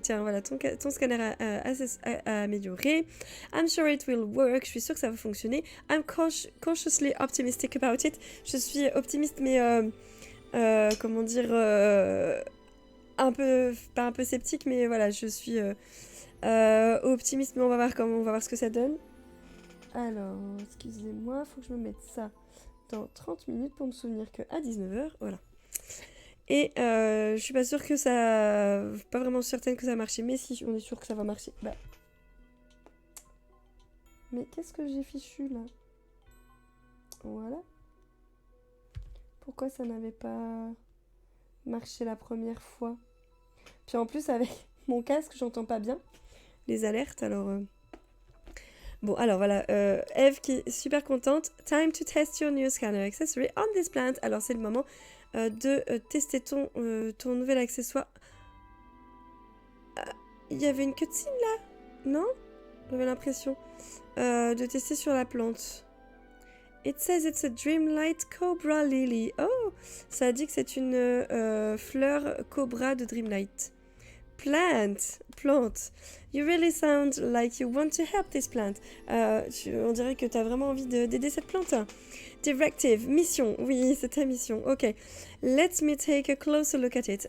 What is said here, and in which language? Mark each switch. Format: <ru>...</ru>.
<fr>Tiens, voilà, ton scanner amélioré.</fr> <en>I'm sure it will work.</en> <fr>Je suis sûre que ça va fonctionner.</fr> <en>I'm cautiously optimistic about it.</en> <fr>Je suis optimiste, mais... comment dire... un peu... Pas un peu sceptique, mais voilà, je suis... optimiste, mais on va voir ce que ça donne. Alors, excusez-moi, faut que je me mette ça dans 30 minutes pour me souvenir qu'à 19h, voilà. Et je suis pas sûre que ça... Pas vraiment certaine que ça va marcher, mais si, on est sûr que ça va marcher. Bah. Mais qu'est-ce que j'ai fichu, là? Voilà. Pourquoi ça n'avait pas marché la première fois? Puis en plus, avec mon casque, j'entends pas bien les alertes, alors... Bon, alors voilà, Eve qui est super contente.</fr> <en>Time to test your new scanner accessory on this plant.</en> <fr>Alors c'est le moment. de tester ton nouvel accessoire. Il y avait une cutscene là? Non? J'avais l'impression. De tester sur la plante.</fr> <en>It says it's a Dreamlight Cobra Lily. Oh!</en> <fr>Ça dit que c'est une fleur cobra de Dreamlight. Plante.</fr> <en>You really sound like you want to help this plant.</en> <fr>On dirait que tu as vraiment envie d'aider cette plante. Directive, mission. Oui, c'est ta mission. Ok.</fr> <en>Let me take a closer look at it.</en>